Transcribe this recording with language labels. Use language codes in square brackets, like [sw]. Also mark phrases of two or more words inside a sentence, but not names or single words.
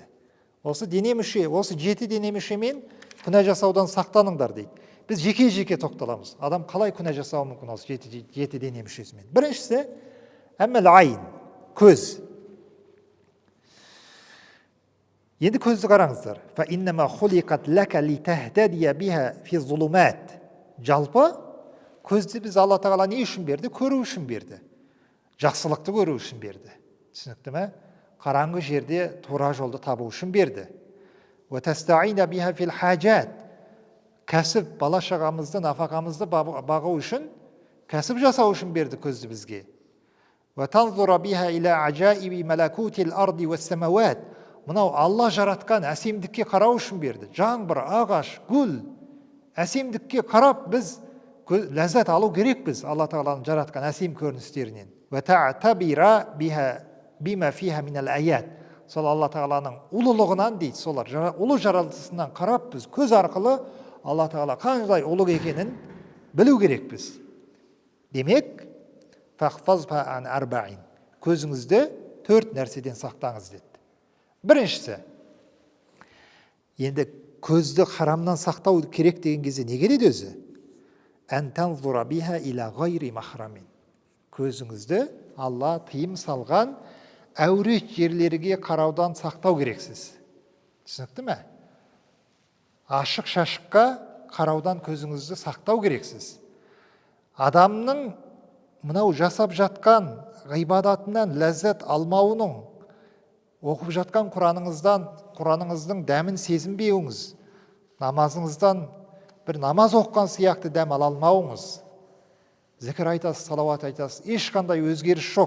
[kk] Осы дене мүше, осы 7 дене мүшемен күнә жасаудан сақтаныңдар дейді. Біз жеке-жеке тоқталамыз. Адам қалай күнә жасауы мүмкін осы 7 дене мүшесімен? Біріншісі, әмәл-айн, көз. Енді көзді қараңыздар. [ar] فَإِنَّمَا خُلِقَتْ لَكَ لِتَهْتَدِيَ بِهَا فِي الظُّلُمَاتِ. [kk] Жалпы, көзді біз Алла тағала не үшін берді? Көру үшін берді. Жақсылықты көру үшін берді. Түсінікті ме? Қараңғы жерде тура жолды табу үшін берді. [ar] وَتَسْتَعِينَ بِهَا فِي الْحَاجَاتِ. [kk] Кәсіп, бала-шағамызды, нафақамызды бағу үшін, кәсіп жасау үшін берді көзді бізге. [ar] وَتَنْظُرَ بِهَا إِلَى عَجَائِبِ مَلَكُوتِ الْأَرْضِ وَالسَّمَوَاتِ. [kk] Мынау Алла жаратқан әсемдікке қарау үшін берді. Жаңбыр, ағаш, гүл, әсемдікке қарап біз ләззат алу керекпіз Алла тағаланың жаратқан әсем көріністерінен. [ar] وَتَعْتَبِرَ بِهَا بما فيها من الآيات. [kk] Сол Алла тағаланың ұлылығынан дейді, солар ұлы жаратылысынан қарап біз көз арқылы Алла тағала қандай ұлық екенін білу керекпіз. [ar] Демек, فاحفظها عن أربع. [kk] Көзіңізді 4 нәрседен сақтаңыз деді. Біріншісі, енді көзді харамнан сақтау керек деген кезде не келеді өзі? [ar] أن تنظر بها إلى غير محرم. [kk] Көзіңізді Алла тыйым салған әурет жерлерге қараудан сақтау керексіз. Түсінікті ме? Ашық-шашыққа қараудан көзіңізді сақтау керексіз. Адамның мынау жасап жатқан ғибадатынан ләззат алмауының, оқып жатқан Құраныңыздың дәмін сезінбеуіңіз, намазыңыздан бір намаз оққан сияқты дәм ала алмауыңыз, зікір айтасыз, салауат айтасыз, ешқандай өзгеріс жоқ.